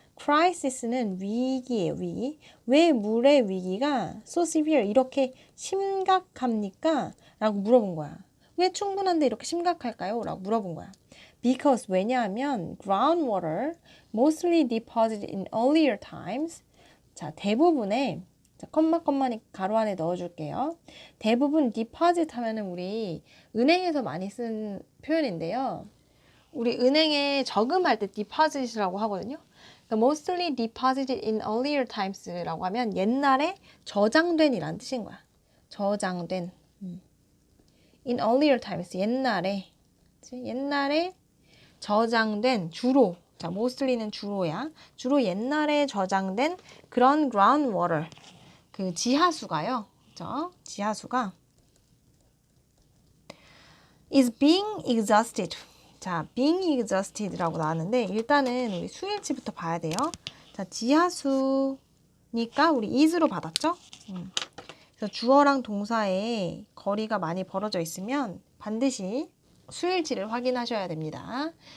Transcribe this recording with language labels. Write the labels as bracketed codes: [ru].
[ko] crisis는 위기예요, 위기. 왜 물의 위기가 [en] so severe [ko] 이렇게 심각합니까? 라고 물어본 거야. 왜 충분한데 이렇게 심각할까요? 라고 물어본 거야. [en] Because [ko] 왜냐하면 [en] groundwater mostly deposited in earlier times. [ko] 자, 대부분의 컴마니 가로 안에 넣어줄게요. 대부분 deposit 하면은 우리 은행에서 많이 쓴 표현인데요. 우리 은행에 저금할 때 deposit이라고 하거든요. 그러니까 [en] mostly deposited in earlier times [ko] 라고 하면 옛날에 저장된이라는 뜻인 거야. 저장된. [en] in earlier times, [ko] 옛날에. 그치? 옛날에 저장된 주로. 자, mostly는 주로야. 주로 옛날에 저장된 그런 groundwater. 그 지하수가요. 그죠? 지하수가 [en] is being exhausted. [ko] 자, [en] being exhausted [ko] 라고 나왔는데 일단은 우리 수일치부터 봐야 돼요. 자, 지하수니까 우리 is로 받았죠? 그래서 주어랑 동사의 거리가 많이 벌어져 있으면 반드시 수일치를 확인하셔야 됩니다.